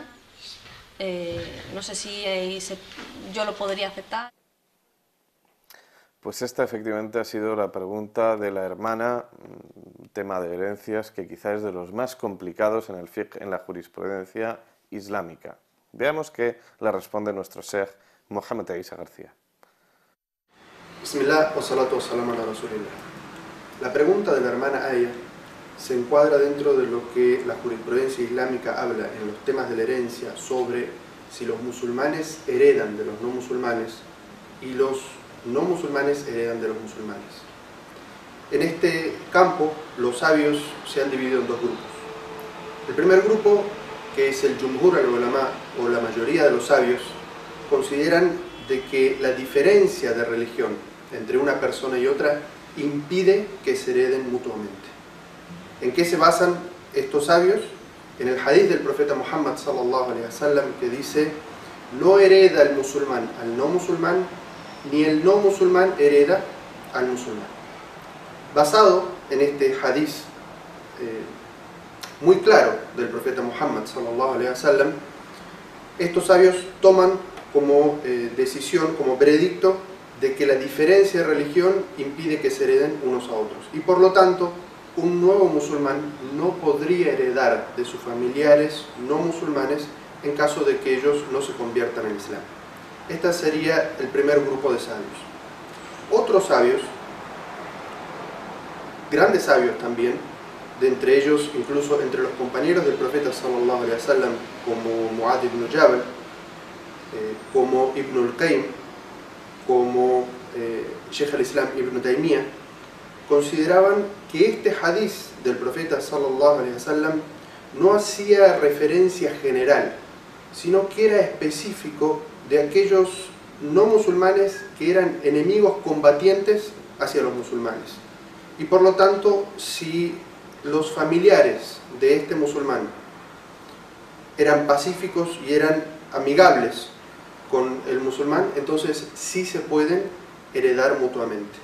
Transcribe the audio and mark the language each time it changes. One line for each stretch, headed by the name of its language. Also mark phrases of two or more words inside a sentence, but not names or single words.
Spanish: No sé si yo lo podría aceptar. Pues esta efectivamente ha sido la pregunta de la hermana, tema de herencias que quizá es de los más complicados en el fiqh, en la jurisprudencia islámica. Veamos qué le responde nuestro Sheikh Mohammad Eisa García.
Arabic: بسم الله والصلاة والسلام على رسول الله.
Spanish: La pregunta de la hermana Aya se encuadra dentro de lo que la jurisprudencia islámica habla en los temas de la herencia sobre si los musulmanes heredan de los no musulmanes y los no musulmanes heredan de los musulmanes. En este campo los sabios se han dividido en dos grupos. El primer grupo, que es el
Arabic: جمهور العلماء
Spanish: o la mayoría de los sabios, consideran de que la diferencia de religión entre una persona y otra impide que se hereden mutuamente. ¿En qué se basan estos sabios? En el hadith del profeta Muhammad
Arabic: صلى الله عليه وسلم,
Spanish: que dice: no hereda el musulmán al no musulmán, ni el no musulmán hereda al musulmán. Basado en este hadith muy claro del profeta Muhammad
Arabic: صلى الله عليه وسلم,
Spanish: estos sabios toman como decisión, como veredicto, de que la diferencia de religión impide que se hereden unos a otros, y por lo tanto un nuevo musulmán no podría heredar de sus familiares no musulmanes en caso de que ellos no se conviertan en Islam. Este sería el primer grupo de sabios. Otros sabios, grandes sabios también, de entre ellos, incluso entre los compañeros del profeta
Arabic: صلى الله عليه وسلم,
Spanish: como Mu'adh ibn Jabal, como Ibn al-Qayyim, como Sheikh al-Islam ibn Taymiyyah, consideraban que este hadith del profeta
Arabic: صلى الله عليه وسلم
Spanish: no hacía referencia general, sino que era específico de aquellos no musulmanes que eran enemigos combatientes hacia los musulmanes. Y por lo tanto, si los familiares de este musulmán eran pacíficos y eran amigables con el musulmán, entonces sí se pueden heredar mutuamente.